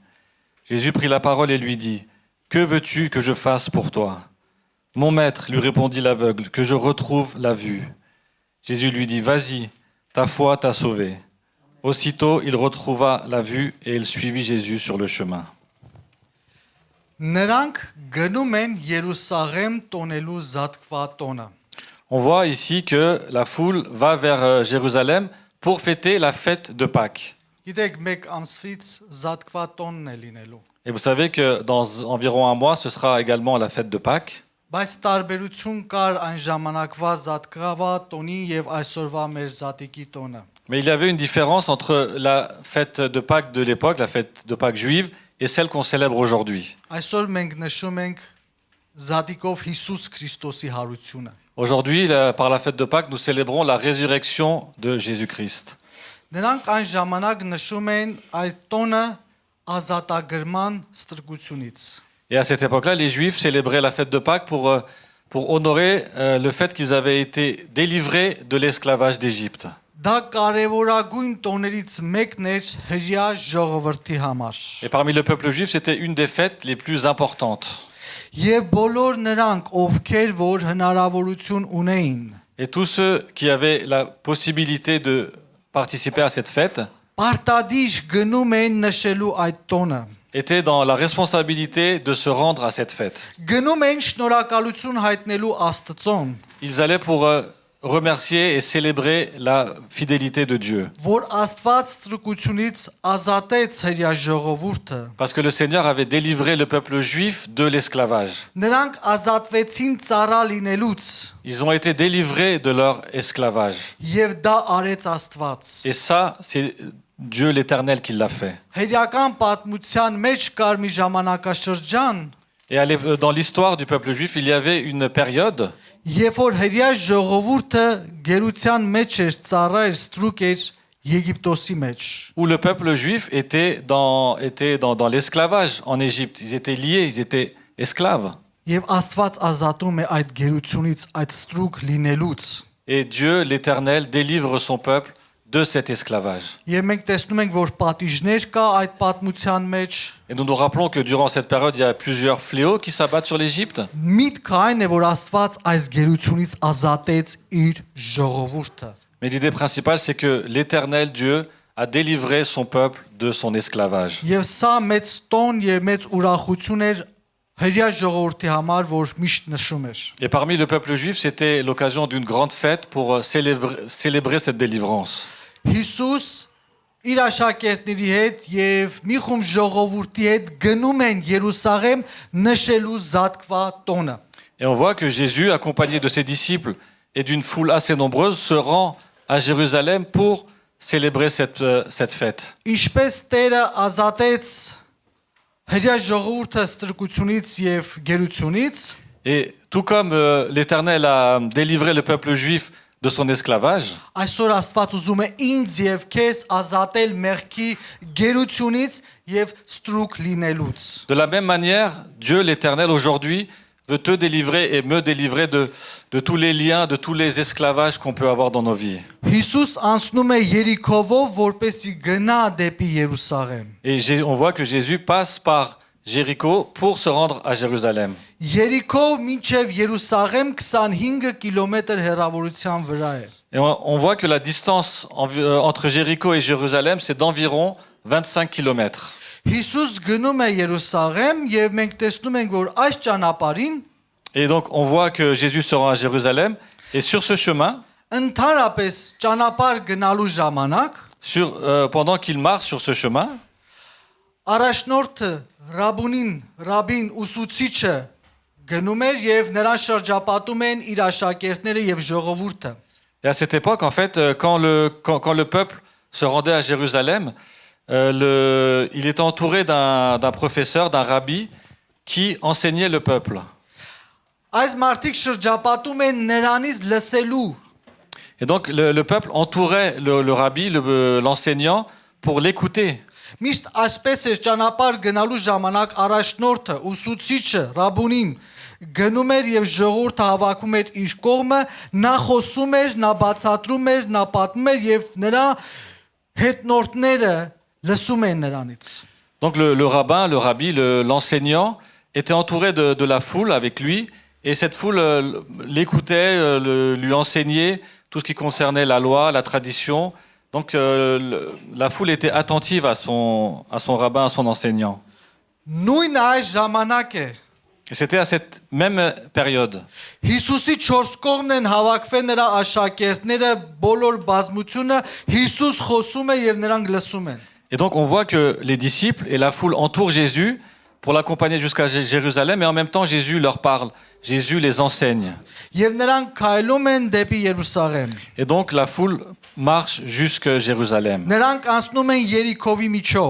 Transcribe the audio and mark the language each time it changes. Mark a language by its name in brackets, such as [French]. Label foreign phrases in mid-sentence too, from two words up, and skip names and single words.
[French] Jésus prit la parole et lui dit « Que veux-tu que je fasse pour toi ?»« Mon maître, lui répondit l'aveugle, que je retrouve la vue. » Jésus lui dit « Vas-y, ta foi t'a sauvé. » Aussitôt, il retrouva la vue et il suivit Jésus sur le chemin. [Armenian] Նրանք գնում են Երուսաղեմ տոնելու զատկվա տոնը։ [French] On voit ici que la foule va vers Jérusalem pour fêter la fête de Pâques. [Armenian] Գիտեք, մեկ ամսվից զատկվա տոնն է լինելու։ [French] Et vous savez que dans environ un mois, ce sera également la fête de Pâques. [Armenian] Բայց տարբերություն կար այն ժամանակվա զատկվա տոնի եւ այսօրվա մեր զատիկի տոնը։ [French] Mais il y avait une différence entre la fête de Pâques de l'époque, la fête de Pâques juive, et celle qu'on célèbre aujourd'hui. [Armenian] Այսօր մենք նշում ենք զատիկով Հիսուս Քրիստոսի հարությունը։ [French] Aujourd'hui, par la fête de Pâques, nous célébrons la résurrection de Jésus-Christ. [Armenian] Նրանք այն ժամանակ նշում են այդ տոնը ազատագրման ստրկությունից։ [French] Et à cette époque-là, les Juifs célébraient la fête de Pâques pour honorer le fait qu'ils avaient été délivrés de l'esclavage d'Égypte. [Armenian] Դա կարևորագույն տոներից մեկն էր հրյա ժողովրդի համար։ [French] Et parmi le peuple juif, c'était une des fêtes les plus importantes. [Armenian] Եվ բոլոր նրանք, ովքեր որ հնարավորություն ունեին, [French] Et tous ceux qui avaient la possibilité de participer à cette fête [Armenian] պարտադիր գնում էին նշելու այդ տոնը։ [French] étaient dans la responsabilité de se rendre à cette fête. [Armenian] Գնում էին շնորհակալություն հայտնելու Աստծուն։ [French] Ils allaient pour remercier et célébrer la fidélité de Dieu. [Armenian] որ Աստված ստրկությունից ազատեց հրյա ժողովուրդը։ [French] Parce que le Seigneur avait délivré le peuple juif de l'esclavage. [Armenian] Նրանք ազատվեցին ծառա լինելուց, [French] Ils ont été délivrés de leur esclavage. [Armenian] եւ դա արեց Աստված։ [French] Et ça, c'est Dieu l'Éternel qui l'a fait. [Armenian] Հերյական պատմության մեջ կար մի ժամանակաշրջան, [French] Et dans l'histoire du peuple juif, il y avait une période [Armenian] երբ որ հրյա ժողովուրդը գերության մեջ էր, ծառա էր, ստրուկ էր Եգիպտոսի մեջ։ [French] où le peuple juif était dans l'esclavage en Égypte. Ils étaient liés, ils étaient esclaves. [Armenian] Եվ Աստված ազատում է այդ գերությունից, այդ ստրուկ լինելուց։ [French] Et Dieu, l'Éternel, délivre son peuple de cet esclavage. [Armenian] Եվ մենք տեսնում ենք, որ պատիժներ կա այդ պատմության մեջ։ [French] Et nous nous rappelons que durant cette période, il y a plusieurs fléaux qui s'abattent sur l'Égypte. [Armenian] Միտքը այն է, որ Աստված այս գերությունից ազատեց իր ժողովուրդը։ [French] Mais l'idée principale, c'est que l'Éternel Dieu a délivré son peuple de son esclavage. [Armenian] Եվ սա մեծ տոն եւ մեծ ուրախություն էր հրյա ժողովրդի համար, որ միշտ նշում էր։ [French] Et parmi le peuple juif, c'était l'occasion d'une grande fête pour célébrer cette délivrance. [Armenian] Հիսուս իր աշակերտների հետ եւ մի խումբ ժողովրդի հետ գնում են Երուսաղեմ նշելու զատկվա տոնը։ [French] Et on voit que Jésus, accompagné de ses disciples et d'une foule assez nombreuse, se rend à Jérusalem pour célébrer cette fête. [Armenian] Ինչպես Տերը ազատեց հրյա ժողովուրդը ստրկությունից եւ գերությունից, [French] Et tout comme l'Éternel a délivré le peuple juif de son esclavage, [Armenian] այսօր Աստված ուզում է ինձ եւ քեզ ազատել մեղքի գերությունից եւ ստրուկ լինելուց։ [French] de la même manière, Dieu l'Éternel aujourd'hui veut te délivrer et me délivrer de tous les liens, de tous les esclavages qu'on peut avoir dans nos vies. [Armenian] Հիսուս անցնում է Երիքովով, որպեսզի գնա դեպի Երուսաղեմ։ [French] Et on voit que Jésus passe par Jéricho pour se rendre à Jérusalem. [Armenian] Երիքով մինչև Երուսաղեմ 25 կիլոմետր հեռավորության վրա է։ [French] Et on voit que la distance entre Jéricho et Jérusalem, c'est d'environ 25 km. [Armenian] Հիսուս գնում է Երուսաղեմ եւ մենք տեսնում ենք, որ այս ճանապարհին [French] Et donc on voit que Jésus se rend à Jérusalem. Et sur ce chemin, [Armenian] ընդհանրապես ճանապարհ գնալու ժամանակ [French] pendant qu'il marche sur ce chemin, [Armenian] առաջնորդը Ռաբին ուսուցիչը գնում էր եւ նրան շրջապատում են իր աշակերտները եւ ժողովուրդը։ [French] et à cette époque, en fait, quand le peuple se rendait à Jérusalem, il était entouré d'un professeur, d'un rabbi, qui enseignait le peuple. [Armenian] Այս մարդիկ շրջապատում են նրանից լսելու։ [French] Et donc le peuple entourait le rabbi, l'enseignant, pour l'écouter. [Armenian] Միշտ այսպես է ճանապարհ գնալու ժամանակ առաջնորդը, ուսուցիչը, Ռաբունին գնում էր եւ ժողովուրդը հավաքում էր իր կողմը, նա խոսում էր, նա բացատրում էր, նա պատմում էր եւ նրա հետնորդները լսում են նրանից։ [French] Donc le rabbin, le rabbi, l'enseignant était entouré de la foule avec lui, et cette foule l'écoutait, lui enseignait tout ce qui concernait la loi, la tradition. Donc la foule était attentive à son rabbin, à son enseignant. [Armenian] Նույն այս ժամանակ է [French] Et c'était à cette même période [Armenian] Հիսուսի 4 կողմն են հավաքվել նրա աշակերտները, բոլոր բազմությունը, Հիսուս խոսում է եւ նրանք լսում են։ [French] Et donc on voit que les disciples et la foule entourent Jésus pour l'accompagner jusqu'à Jérusalem, et en même temps Jésus leur parle, Jésus les enseigne. [Armenian] Եվ նրանք քայլում են դեպի Երուսաղեմ։ [French] Et donc la foule marche jusqu'à Jérusalem. [Armenian] Նրանք անցնում են Երիքովի միջով։